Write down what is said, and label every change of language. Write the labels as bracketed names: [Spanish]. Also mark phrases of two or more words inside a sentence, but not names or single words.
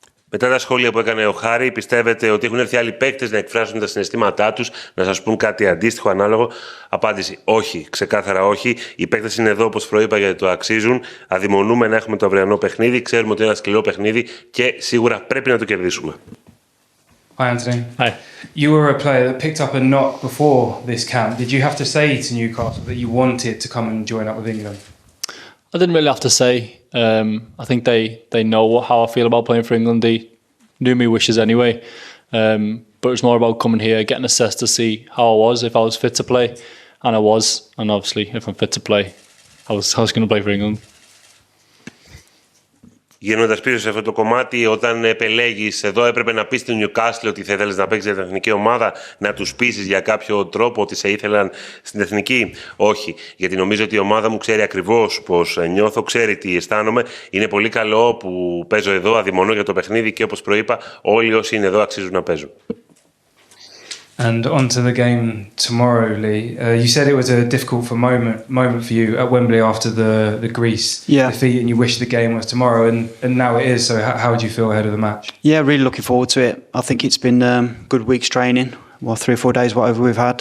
[Greek] Μετά τα σχόλια που έκανε ο Χάρη, πιστεύετε ότι έχουν έρθει άλλοι παίκτες να εκφράσουν τα συναισθήματά τους, να σας πούν κάτι αντίστοιχο, ανάλογο? Απάντηση: όχι, ξεκάθαρα όχι. Οι παίκτες είναι εδώ, όπως προείπα, γιατί το αξίζουν. Αδειμονούμε να έχουμε το αυριανό παιχνίδι. Ξέρουμε ότι είναι ένα σκληρό παιχνίδι και σίγουρα πρέπει να το κερδίσουμε. [English] Hi, Anthony. Hi. You were a player that picked up a knock before this camp. Did you have to say to Newcastle that you wanted to come and join up with England? I didn't really have to say. I think they know how I feel about playing for England. They knew my wishes anyway. But it's more about coming here, getting assessed to see how I was, if I was fit to play. And I was. And obviously, if I'm fit to play, I was going to play for England. [Greek] Γίνοντας πίσω σε αυτό το κομμάτι, όταν επελέγεις εδώ, έπρεπε να πεις στην Newcastle ότι θα ήθελες να παίξεις για την εθνική ομάδα, να τους πείσεις για κάποιο τρόπο ότι σε ήθελαν στην εθνική? Όχι, γιατί νομίζω ότι η ομάδα μου ξέρει ακριβώς πώς νιώθω, ξέρει τι αισθάνομαι. Είναι πολύ καλό που παίζω εδώ, αδειμονώ για το παιχνίδι και όπως προείπα, όλοι όσοι είναι εδώ αξίζουν να παίζουν. [English] And on to the game tomorrow, Lee. You said it was a difficult moment for you at Wembley after the Greece defeat, and you wish the game was tomorrow, and now it is. So how would you feel ahead of the match? Yeah, really looking forward to it. I think it's been good weeks training, 3 or 4 days, whatever we've had.